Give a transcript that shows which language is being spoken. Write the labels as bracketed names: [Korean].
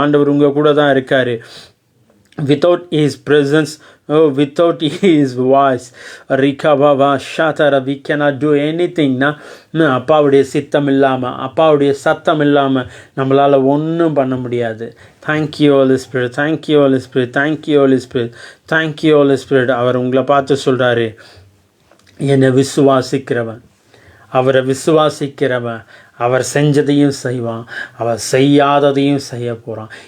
[Tamil] ஆண்டவர் உங்கள் கூட தான் இருக்கார். [English] Without His presence Oh, without His voice, Rikababa Shatara, we cannot do anything. [Tamil] அப்பாவுடைய சித்தம் இல்லாமல், அப்பாவுடைய சத்தம் இல்லாமல் நம்மளால் ஒன்றும் பண்ண முடியாது. [English] Thank you holy spirit, thank you holy spirit, thank you holy spirit, thank you holy spirit. [Tamil] அவர் உங்களை பார்த்து சொல்கிறாரு, என்னை விசுவாசிக்கிறவன், அவரை விசுவாசிக்கிறவன் அவர் செஞ்சதையும் செய்வான், அவர் செய்யாததையும் செய்ய போகிறான்.